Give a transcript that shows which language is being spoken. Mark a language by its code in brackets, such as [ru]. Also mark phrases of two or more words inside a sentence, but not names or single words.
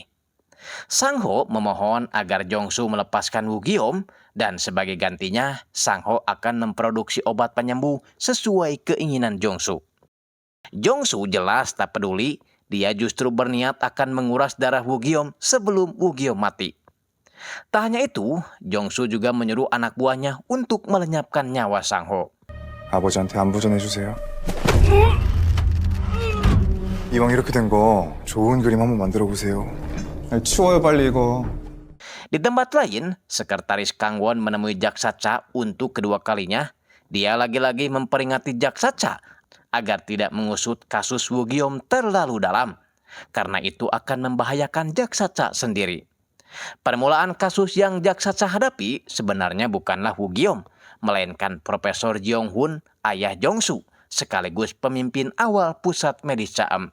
[id] Sang-ho memohon agar Jongsu melepaskan Woo Geom dan sebagai gantinya Sang-ho akan memproduksi obat penyembuh sesuai keinginan Jongsu. Jongsu jelas tak peduli, dia justru berniat akan menguras darah Woo Geom sebelum Woo Geom mati. Tak hanya itu, Jongsu juga menyuruh anak buahnya untuk melenyapkan nyawa Sang-ho. [ko] 아버지한테 안부 전해주세요. 이왕 이렇게 된 거 좋은 그림 한번 만들어 보세요. 치워요 빨리 이거. [id] Di tempat lain, sekretaris Kang Won menemui Jaksa Cha untuk kedua kalinya. Dia lagi-lagi memperingati Jaksa Cha agar tidak mengusut kasus Woo Geom terlalu dalam, karena itu akan membahayakan Jaksa Cha sendiri. Permulaan kasus yang Jaksa Cha hadapi sebenarnya bukanlah Woo Geom, melainkan Profesor Jeong Hun, ayah Jongsu, sekaligus pemimpin awal pusat medis Chaam.